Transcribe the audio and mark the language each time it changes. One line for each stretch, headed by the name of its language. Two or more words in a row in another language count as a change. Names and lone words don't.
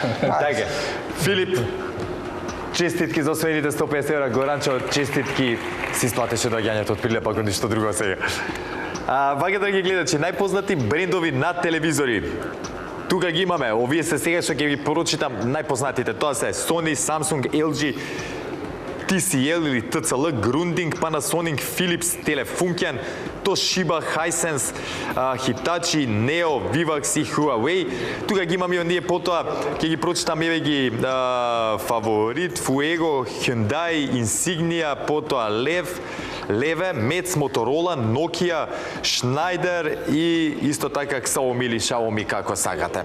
Macedonian: Така, Филип, честитки за освоените 150 евра. Горанчо, честитки, си исплатеше доаѓањето од Прилепа, ако ништо друго сега. Вака, драги гледачи, најпознати брендови на телевизори. Тука ги имаме, овие се сега што ќе ги порочитам најпознатите. Тоа се Sony, Samsung, LG, TCL или TCL, Grundig, Panasonic, Philips, Telefunken, Toshiba, Hisense, Hitachi, Neo, Vivax и Huawei. Тука ги имаме и оние потоа, ќе ги прочитам еве ги Фаворит, Fuego, Hyundai, Insignia, потоа Леве, Мец, Моторола, Nokia, Schneider и исто така Xiaomi или Xiaomi како сакате.